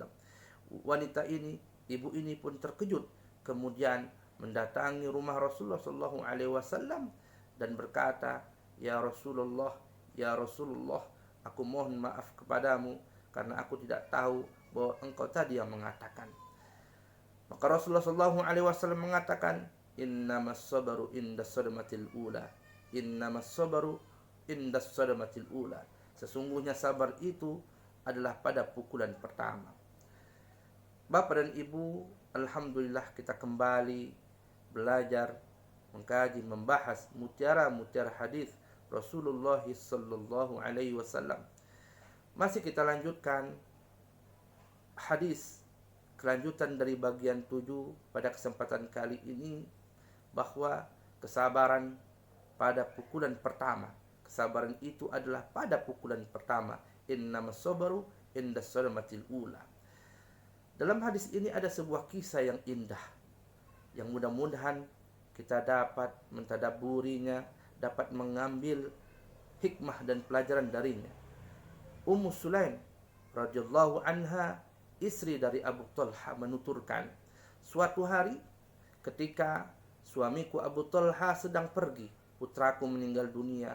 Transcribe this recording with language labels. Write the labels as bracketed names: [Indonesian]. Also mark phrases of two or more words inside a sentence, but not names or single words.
[Indonesian] Wanita ini, ibu ini pun terkejut, kemudian mendatangi rumah Rasulullah [Arabic] صلى الله عليه وسلم [Indonesian] dan berkata, "Ya Rasulullah, aku mohon maaf kepadamu karena aku tidak tahu bahwa engkau tadi yang mengatakan." Maka Rasulullah [Arabic] صلى الله عليه وسلم [Indonesian] mengatakan, [Arabic] "إنما الصبر عند الصدمة الأولى." إنما الصبر عند الصدمة الأولى. [Indonesian] Sesungguhnya sabar itu adalah pada pukulan pertama. Bapak dan Ibu, alhamdulillah kita kembali belajar, mengkaji, membahas mutiara-mutiara hadis Rasulullah [Arabic] صلى الله عليه وسلم. [Indonesian] Masih kita lanjutkan hadis kelanjutan dari bagian 7 pada kesempatan kali ini, bahwa kesabaran pada pukulan pertama. Kesabaran itu adalah pada pukulan pertama. [Arabic] إنما الصبر عند الصدمة الأولى. [Indonesian] Dalam hadis ini ada sebuah kisah yang indah, yang mudah-mudahan kita dapat mentadabburinya, dapat mengambil hikmah dan pelajaran darinya. Ummu Sulaim [Arabic] رضي الله عنها, [Indonesian] istri dari Abu Talha, menuturkan, suatu hari ketika suamiku Abu Talha sedang pergi, putraku meninggal dunia.